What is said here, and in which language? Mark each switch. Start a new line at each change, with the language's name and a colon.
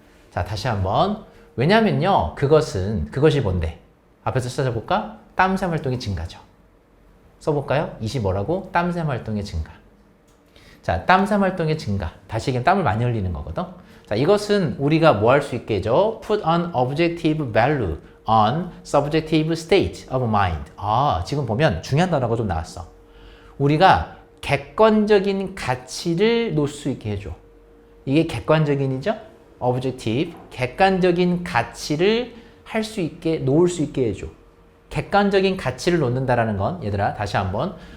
Korean: 자 다시 한번. 왜냐면요 그것이 뭔데? 앞에서 찾아볼까? 땀샘 활동의 증가죠. 써볼까요? 이시 뭐라고? 땀샘 활동의 증가. 자, 땀샘 활동의 증가. 다시 얘기하면 땀을 많이 흘리는 거거든. 자, 이것은 우리가 뭐 할 수 있게 해줘?
English: Put an objective value on subjective state of mind.
Korean: 아, 지금 보면 중요한 단어가 좀 나왔어. 우리가 객관적인 가치를 놓을 수 있게 해줘. 이게 객관적인이죠? objective. 객관적인 가치를 할 수 있게, 놓을 수 있게 해줘. 객관적인 가치를 놓는다라는 건, 얘들아, 다시 한번.